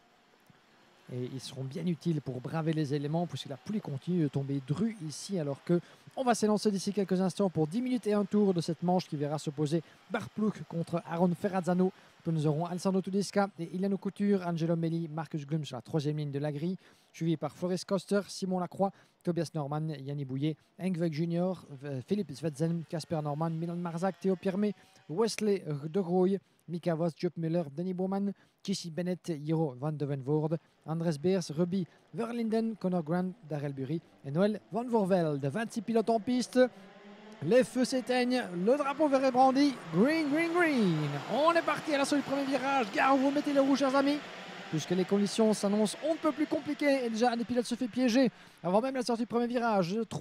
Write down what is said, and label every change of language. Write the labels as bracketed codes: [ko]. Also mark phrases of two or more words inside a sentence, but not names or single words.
[fr] Et ils seront bien utiles pour braver les éléments puisque la pluie continue de tomber dru ici alors que on va s'élancer d'ici quelques instants pour 10 minutes et un tour de cette manche qui verra s'opposer Bart Ploeg contre Aaron Ferrazzano. Puis nous aurons Alessandro Tedesca et Iliano Couture, Angelo Melli, Marcus Glum sur la troisième ligne de la grille, suivi par Floris Koster, Simon Lacroix, Tobias Norman, Yanni Bouillet, Engvek Junior, Philippe Svedzen, Casper Norman, Milan Marzak, Théo Pirmé, Wesley De Grooy, Mika Vos, Jupp Müller, Danny Bowman, Jesse Bennett, Jiro van de Venvoorde, Andres Beers, Ruby Verlinden, Connor Grant, Darrell Bury et Noël Van Voorvelde. 26 pilotes en piste. Les feux s'éteignent, le drapeau vert est brandi. [en] Green, green, green. [fr] On est parti à l'assaut du premier virage. Gare où vous mettez les roues, chers amis, puisque les conditions s'annoncent on ne peut plus compliquées. Et déjà, un des pilotes se fait piéger avant même la sortie du premier virage.